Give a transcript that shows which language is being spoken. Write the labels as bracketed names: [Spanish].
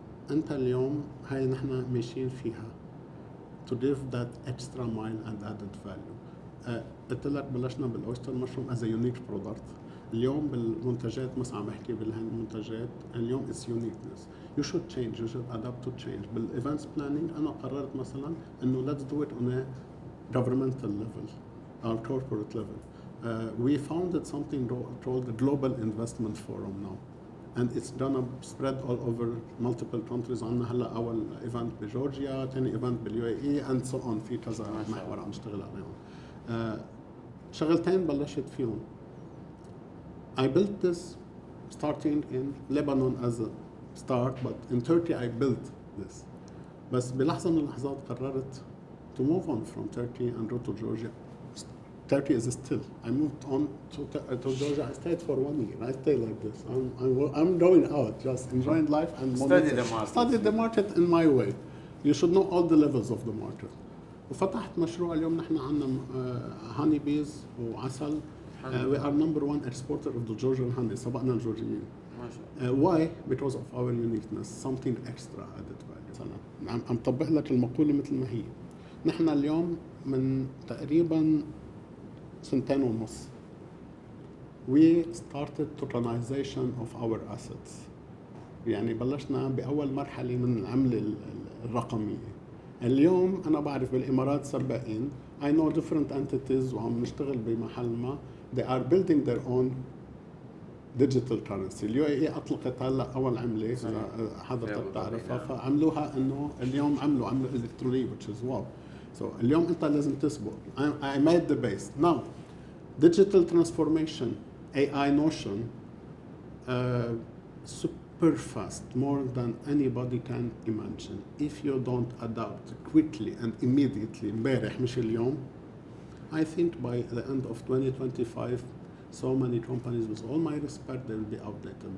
[Arabic] أنت اليوم هاي نحن ماشيين فيها [English] to give that extra mile and added value. [Arabic] قلت لك بلشنا بالأويستر مشروم [English] as a unique product. [Arabic] اليوم بالمنتجات مثلا عم بحكي بالمنتجات اليوم [English] it's uniqueness. You should change, you should adapt to change. بالevents planning [Arabic] أنا قررت مثلا إنه [English] let's do it on a governmental level or corporate level. We founded something called the Global Investment Forum now. And it's gonna spread all over multiple countries. [Arabic] عنا هلا أول event بجورجيا، ثاني event بالUAE [English] and so on. [Arabic] في كذا محور عم نشتغل عليهم. شغلتين بلشت فيهم. [English] I built this starting in Lebanon as a start, but in Turkey I built this. [Arabic] بس بلحظة من اللحظات قررت [English] to move on from Turkey and go to Georgia. Turkey is still. I moved on to Georgia. I stayed for 1 year. I stay like this. I'm going out, just enjoying life and study the market in my way. You should know all the levels of the market. [Arabic] وفتحت مشروع اليوم نحن عندنا [English] honey bees [Arabic] وعسل. [English] We are number one exporter of the Georgian honey. [Arabic] سبقنا الجورجيين. ما شاء الله. [English] Why? Because of our uniqueness, something extra added value. [Arabic] عم طبق لك المقولة مثل ما هي. نحن اليوم من تقريبا 2.5 سنين [English] we started tokenization of our assets. [Arabic] يعني بلشنا بأول مرحلة من العملة الرقمية. اليوم أنا بعرف بالإمارات سباقين [English] I know different entities [Arabic] وعم نشتغل بمحل ما [English] they are building their own digital currency. [Arabic] اليو أطلقت هلا أول عملة حضرتك بتعرفها فعملوها إنه اليوم عملوا إلكترونية [English] which is wow. [Arabic] So اليوم أنت لازم تسبق. [English] I made the base. Now digital transformation AI notion super fast, more than anybody can imagine. If you don't adapt quickly and immediately, [Arabic] امبارح مش اليوم, [English] I think by the end of 2025, so many companies, with all my respect, they will be outdated.